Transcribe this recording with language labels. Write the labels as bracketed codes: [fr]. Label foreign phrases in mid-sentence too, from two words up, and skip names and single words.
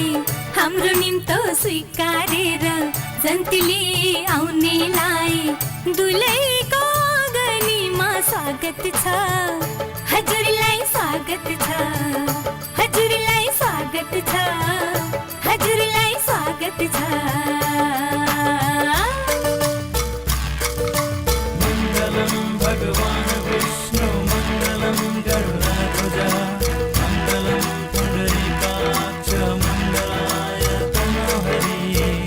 [ne] हाम्रो निम्तो स्वीकारेर जन्तीले आउनेलाई दुलैको आँगनीमा स्वागत छ, हजुरलाई स्वागत छ, हजुरलाई स्वागत छ, हजुरलाई स्वागत छ। [sa] मङ्गलम भगवान् विष्णु मङ्गलम गरुडाध्वज मङ्गलम पुण्डरीकाक्ष मङ्गलाय तनोहरि।